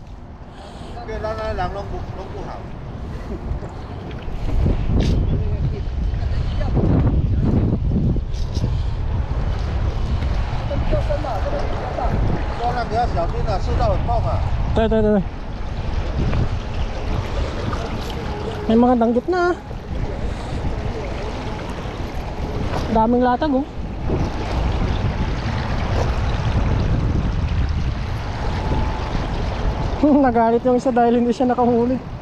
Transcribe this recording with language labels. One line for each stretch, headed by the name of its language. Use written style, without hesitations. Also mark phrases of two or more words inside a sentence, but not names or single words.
Chinese: 对，咱人拢不好。这比较深嘛，这边比较大。抓那你要小心啊，吃到很痛啊。对对对对。
Filipino: May mga danggit na. Daming latag oh. Nagalit yung isa dahil hindi siya nakahuli.